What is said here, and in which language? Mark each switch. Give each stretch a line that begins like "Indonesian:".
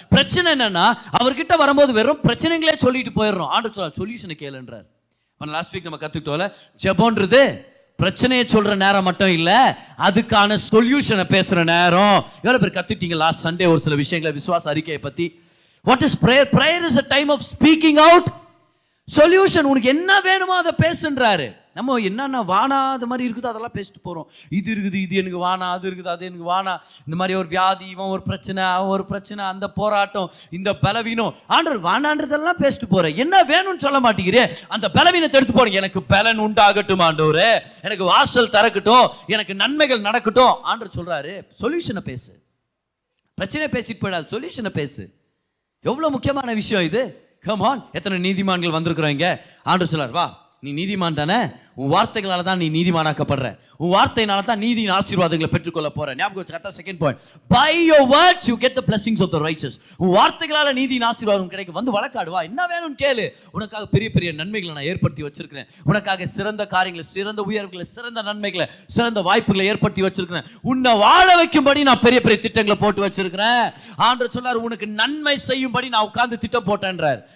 Tamil: பிரச்சனை என்னன்னா, அவர்கிட்ட வரும்போது வெறும் பிரச்சனைகளே சொல்லிட்டு போயிடுறோம். ஆண்டவர் சொல்றார் சொல்யூஷனை கேளுன்றார். லாஸ்ட் வீக் நம்ம கத்துக்கிட்டோம்ல, ஜெபம்ன்றது பிரச்சனையை சொல்ற நேரம் மட்டும் இல்ல, அதுக்கான சொல்யூஷனை பேசுற நேரம். எவ்வளவு பேர் கத்துட்டீங்க லாஸ்ட் சண்டே ஒரு சில விஷயங்களை, விசுவாச அறிக்கையை பத்தி.
English: What is prayer? Prayer is a time of speaking out solution.
Tamil: உனக்கு என்ன வேணுமோ அதை பேசுன்றாரு. நம்ம என்னென்ன வானா அது மாதிரி இருக்குதோ அதெல்லாம் பேசிட்டு போகிறோம். இது இருக்குது, இது எனக்கு வானா, அது இருக்குது, அது எனக்கு வானா. இந்த மாதிரி ஒரு வியாதி, இவன் ஒரு பிரச்சனை, அவன் ஒரு பிரச்சனை, அந்த போராட்டம், இந்த பலவீனம், ஆண்டவர் வானான்றதெல்லாம் பேசிட்டு போகிறேன். என்ன வேணும்னு சொல்ல மாட்டேங்கிறே. அந்த பலவீனத்தை எடுத்து போறீங்க. எனக்கு பலன் உண்டாகட்டும் ஆண்டவரே, எனக்கு வாசல் திறக்கட்டும், எனக்கு நன்மைகள் நடக்கட்டும். ஆண்டவர் சொல்றாரு சொல்யூஷனை பேசு. பிரச்சனை பேசிட்டு போயிடாது, சொல்யூஷனை பேசு. எவ்வளோ முக்கியமான விஷயம் இது. கமான், எத்தனை நீதிமான்கள் வந்திருக்கிறோம். ஆண்டவர் சொல்றார், வா நீ நீதிமான் தானே, உன் வார்த்தைகளால தான் நீ நீதிமானாக்கப்படுற, உன் வார்த்தையினால தான் நீதியின் ஆசீர்வாதங்களை பெற்றுக்கொள்ள போற. ஞாபகம் வச்சுக்கோ.
English: Second point, by your words you get the blessings of the righteous.
Tamil: உன் வார்த்தைகளால நீதியின் ஆசீர்வாதம் கிடைக்கும். வந்து வழக்காடுவா, என்ன வேணும்னு கேளு. உனக்காக பெரிய பெரிய நன்மைகளை நான் ஏற்படுத்தி வச்சிருக்கிறேன். உனக்காக சிறந்த காரியங்களை, சிறந்த உயர்வுகளை, சிறந்த நன்மைகளை, சிறந்த வாய்ப்புகளை ஏற்படுத்தி வச்சிருக்கிறேன். உன்னை வாழ வைக்கும்படி நான் பெரிய பெரிய திட்டங்களை போட்டு வச்சிருக்கிறேன். ஆண்டவர் சொன்னார், உனக்கு நன்மை செய்யும்படி நான் உட்கார்ந்து திட்டம் போட்டேன்றார்.